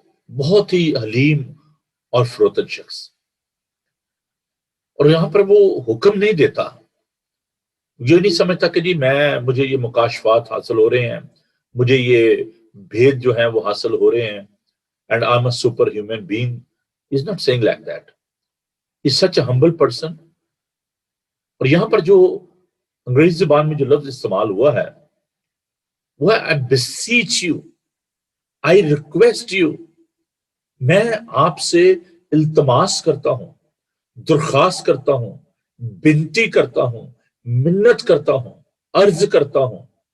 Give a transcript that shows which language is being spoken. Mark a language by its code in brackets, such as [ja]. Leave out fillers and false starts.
[ur] بہت ہی حلیم اور فروتن شخص. اور یہاں پر وہ حکم نہیں دیتا، یہ نہیں سمجھتا کہ جی مجھے یہ مکاشفات حاصل ہو رہے ہیں، مجھے یہ بھید جو ہیں وہ حاصل ہو رہے ہیں، [en] And I am a super human being. He is not saying like that. He is such a humble person. [ur] اور یہاں پر جو انگریزی زبان میں جو لفظ استعمال ہوا ہے وہ ہے [en] I beseech you, I request you. [ur] میں آپ سے التماس کرتا ہوں، درخواست کرتا ہوں، بنتی کرتا ہوں، منت کرتا ہوں، عرض کرتا ہوں.